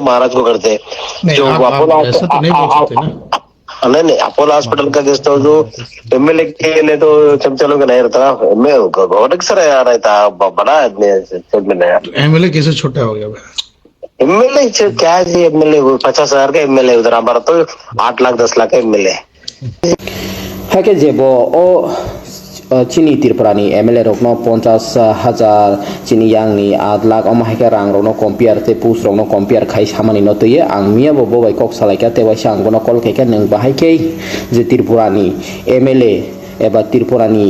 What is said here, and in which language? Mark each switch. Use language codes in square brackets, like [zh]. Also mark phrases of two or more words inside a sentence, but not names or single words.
[hi] महाराज को करते जो अपोलो नहीं अपोलो हॉस्पिटल का [en] guest house [hi] जो एमएलए के लिए तो चमचा लोग नहीं रहता, गवर्नर सर रहता बड़ा आदमी MLA कैसे छोटा हो गया? एमएलए क्या जी, एमएलए 50,000 का एमएलए उधर हमारा तो 8 लाख 10 लाख का एमएलए [trp] है के जेबो ओ chini Tripura ni MLA rok no 50,000 chini yang ni 8 lakh amahike rang rok no compare te pus rok no compare khai samani no tuye ang mia bo bai kok salaika te bai sang bono kol keke nang bahai ke je Tripura ni MLA eba Tripura ni